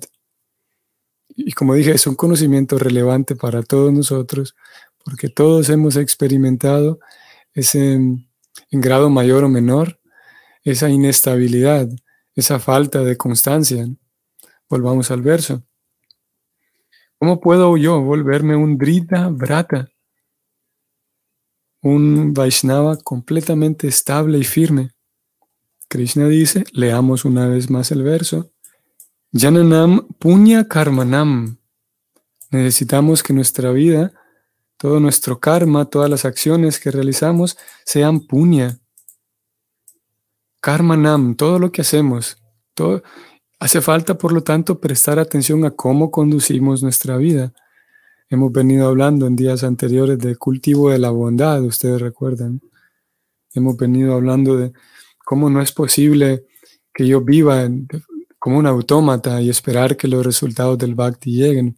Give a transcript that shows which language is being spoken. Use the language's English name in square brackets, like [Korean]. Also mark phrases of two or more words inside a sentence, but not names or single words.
[Spanish] Y como dije, es un conocimiento relevante para todos nosotros, porque todos hemos experimentado ese, en grado mayor o menor, esa inestabilidad, esa falta de constancia. Volvamos al verso. ¿Cómo puedo yo volverme un [Sanskrit] drida brata? [Spanish] Un Vaishnava completamente estable y firme. Krishna dice, leamos una vez más el verso. [Sanskrit] Jananam punya karmanam. [Spanish] Necesitamos que nuestra vida, todo nuestro karma, todas las acciones que realizamos sean punya. Karmanam, todo lo que hacemos. Hace falta, por lo tanto, prestar atención a cómo conducimos nuestra vida. Hemos venido hablando en días anteriores del cultivo de la bondad, ustedes recuerdan. Hemos venido hablando de cómo no es posible que yo viva como un autómata y esperar que los resultados del bhakti lleguen.